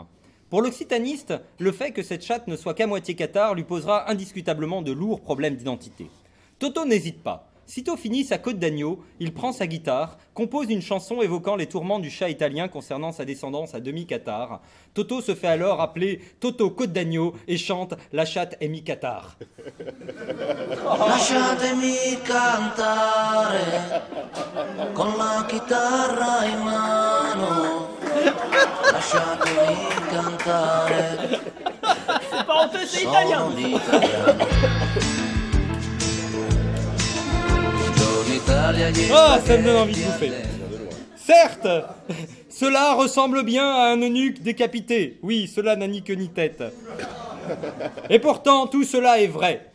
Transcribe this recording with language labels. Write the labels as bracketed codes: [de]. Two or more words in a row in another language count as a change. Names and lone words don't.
[fr] Pour l'occitaniste, le fait que cette chatte ne soit qu'à moitié cathare lui posera indiscutablement de lourds problèmes d'identité. Toto n'hésite pas. Sitôt fini sa côte d'agneau, il prend sa guitare, compose une chanson évoquant les tourments du chat italien concernant sa descendance à demi-cathare. Toto se fait alors appeler Toto Côte d'agneau et chante « La chatte est mi-cathare ». [it] Lasciatemi cantare con la chitarra in mano. Lasciatemi cantare. [fr] C'est pas honteux, c'est italien. [it] Sono l'italiano. [fr] Ah, ça me donne envie de bouffer. Certes, cela ressemble bien à un eunuque décapité. Oui, cela n'a ni queue ni tête. Et pourtant, tout cela est vrai.